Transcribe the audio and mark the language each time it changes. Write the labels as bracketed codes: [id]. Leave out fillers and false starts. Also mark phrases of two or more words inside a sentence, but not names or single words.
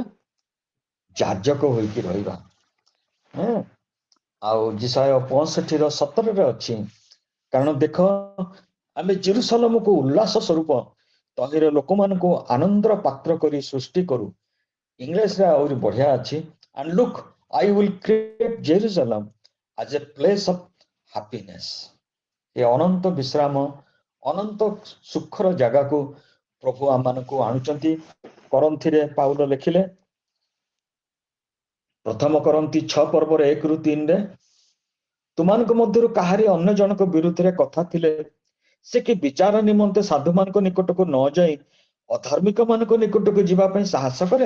[or] ଯାଜକ ହୋଇକି ରହିବା। ଆଉ ଜିସାୟ 65:17 ଅଛି, କାରଣ ଦେଖ ଆମେ ଜେରୁସାଲେମକୁ ଉଲ୍ଲାସ ସ୍ୱରୂପ ତହିଁର ଲୋକମାନଙ୍କୁ ଆନନ୍ଦର ପାତ୍ର କରି ସୃଷ୍ଟି କରୁ। ଇଂଲିଶରେ ଆହୁରି ବଢିଆ ଅଛି, [en] and look, I will create Jerusalem as a place of happiness। [or] ଏ ଅନନ୍ତ ବିଶ୍ରାମ, ଅନନ୍ତ ସୁଖର ଜାଗାକୁ ପ୍ରଭୁ ଆମମାନଙ୍କୁ ଆଣୁଛନ୍ତି। କରନ୍ଥିରେ ପାଉଲ ଲେଖିଲେ, ପ୍ରଥମ କରନ୍ତି 6:1-3, ତୁମାନଙ୍କ ମଧ୍ୟରୁ କାହାରି ଅନ୍ୟ ଜଣକ ବିରୁଦ୍ଧରେ କଥା ଥିଲେ ସେ କି ବିଚାର ନିମନ୍ତେ ସାଧୁମାନଙ୍କ ନିକଟକୁ ନ ଯାଇ ଅଧାର୍ମିକ ମାନଙ୍କ ନିକଟକୁ ଯିବା ପାଇଁ ସାହସ କରେ?